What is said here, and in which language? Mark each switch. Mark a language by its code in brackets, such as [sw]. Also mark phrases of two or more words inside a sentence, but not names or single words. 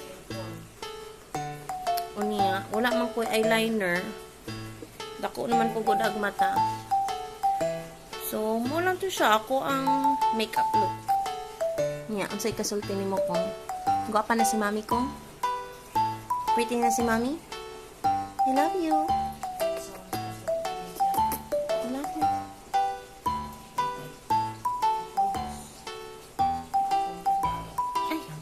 [ceb] Unya, wala man ko eyeliner. Dako naman po gud ag mata. So, mo lang to siya ako ang [en] makeup look. [ceb] Nya, unsay kasulti nimo kong? Gwapa na si mami kong? Pretty na si Mommy? [en] I love you. I love you. Ay.